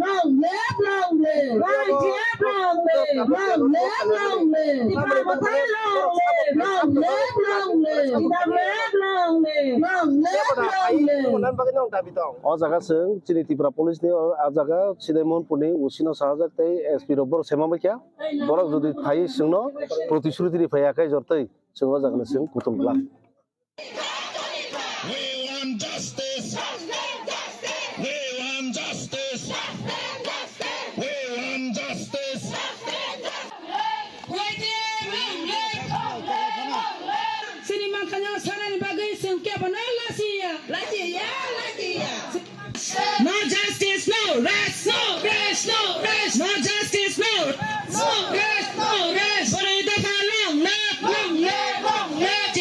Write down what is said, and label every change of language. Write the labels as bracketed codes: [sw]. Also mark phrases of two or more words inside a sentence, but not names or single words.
[trp] O jaga seng chini Tripura police ni o jaga Sidaimon puni usino sahajak tei SP robor semama kya borok jodi thai sengno protisruti ri phayakai jortai sengo jaga seng kutum bla [en] We want justice. We want justice. We want justice. [trp] sini makanya saran bagai sengke benar lasia [en] No justice, no rest, no rest, no rest. No justice, no rest, no rest. But it doesn't long live.